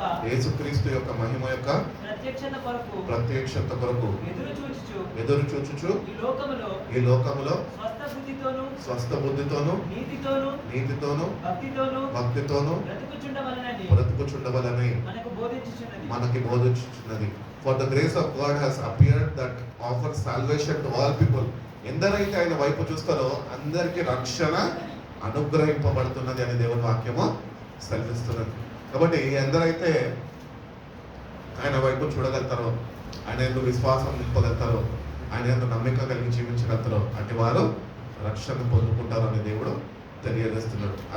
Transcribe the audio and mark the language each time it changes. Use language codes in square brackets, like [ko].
[te] యేసుక్రీస్తు యొక్క మహిమ యొక్క ప్రత్యక్షత కొరకు ఎదురు చూచుచు ఈ లోకములో స్వస్థ బుద్ధితోను నీతితోను భక్తితోను బ్రతుకుచుండవలని మనకి బోధించుచున్నది. [en] For the grace of God has appeared that offers salvation to all people. [te] ఎందరైతే ఆయన వైపు చూస్తారో అందరికీ రక్షణ అనుగ్రహింపబడుతున్నది అని దేవుని వాక్యము సెలవిస్తున్నది. కాబట్టి ఎందరైతే ఆయన వైపు చూడగలుగుతారో, ఆయన ఎందుకు విశ్వాసం నింపగలుగుతారో, ఆయన ఎందుకు నమ్మిక కలిగి జీవించగలుగుతారో అటు వారు రక్షణ పొందుకుంటారు అని దేవుడు తెలియజేస్తున్నాడు.